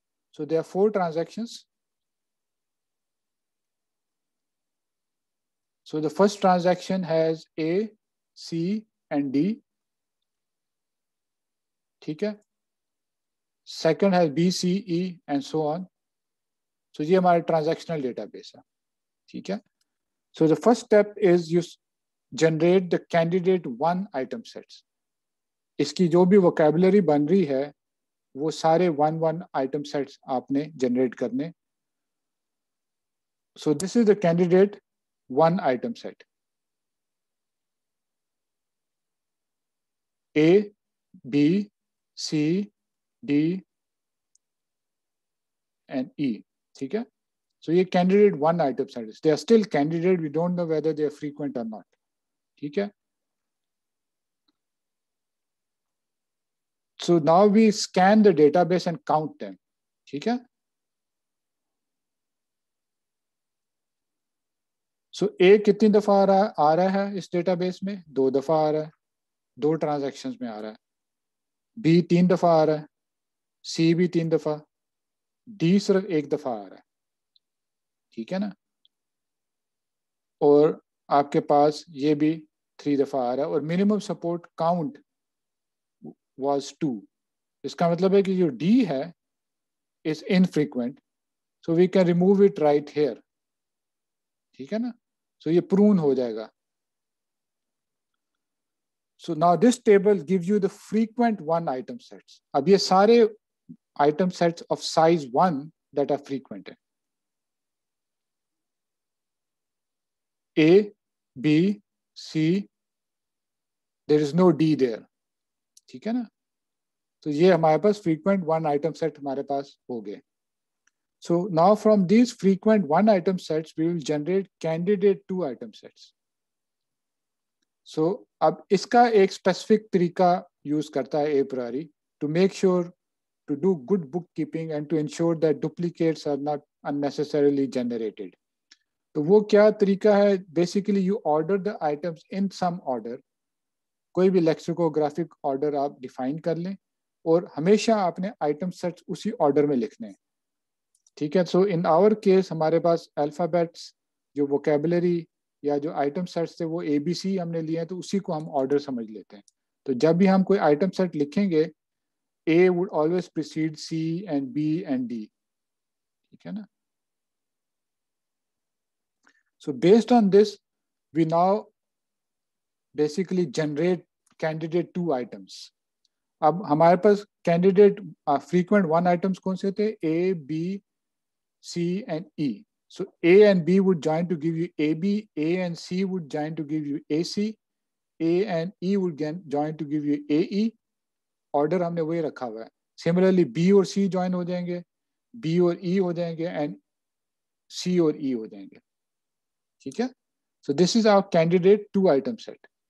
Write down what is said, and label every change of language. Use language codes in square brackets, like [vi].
[en] So there are 4 transactions. So the first transaction has A, C and D, [hi] ठीक है. [en] Second has B, C, E and so on. [hi] So ये हमारा transactional database है, ठीक है. [en] So the first step is you generate the candidate one item sets. [hi] इसकी जो भी vocabulary बन रही है वो सारे one item sets आपने generate करने. [en] So this is the candidate one item set. A, B, C, D and E, [hi] ठीक है. [en] So ये candidate one item sets. They are still candidate. We don't know whether they are frequent or not. [hi] ठीक है. [en] So now we scan the database and count them. [hi] ठीक है. So A कितनी दफा आ रहा है इस डेटाबेस में? 2 दफा आ रहा है, 2 ट्रांजैक्शंस में आ रहा है. B 3 दफा आ रहा है, C भी 3 दफा, D सिर्फ 1 दफा आ रहा है, ठीक है ना. और आपके पास ये भी 3 दफा आ रहा है और मिनिमम सपोर्ट काउंट was 2. इसका मतलब है कि जो D है [en] is infrequent, so we can remove it right here, [hi] ठीक है ना. So ये prune हो जाएगा. [en] So now this table gives you the frequent one item sets. [hi] अब ये सारे [en] item sets of size 1 that are frequent है. A, B, C, there is no D there, ठीक है ना. [hi] तो ये हमारे पास frequent one item set हमारे पास हो गए. [en] So now from these frequent one item sets we will generate candidate two item sets. So [hi] अब इसका एक specific तरीका use करता है [en] a priori to make sure to do good bookkeeping and to ensure that duplicates are not unnecessarily generated. [hi] तो वो क्या तरीका है? [en] Basically you order the items in some order. [hi] कोई भी lexicographic order आप define कर लें और हमेशा आपने item sets उसी order में लिखने हैं, ठीक है. सो इन आवर केस हमारे पास अल्फाबेट्स जो वोकेबलरी या जो आइटम सेट्स थे वो ABC हमने लिए हैं, तो उसी को हम ऑर्डर समझ लेते हैं. तो जब भी हम कोई आइटम सेट लिखेंगे [en] A would always precede C and B and D, ठीक है ना. So based on this we now basically generate candidate two items. [hi] अब हमारे पास कैंडिडेट फ्रीक्वेंट वन आइटम्स कौन से थे? [en] A, B, C and E. So A and B would join to give you AB, A and C would join to give you AC, A and E would join to give you AE. [hi] Order हमने वही रखा हुआ है. Similarly B और C join हो जाएंगे, B और E हो जाएंगे एंड C और E हो जाएंगे, ठीक है. [en] So this is our candidate two item set.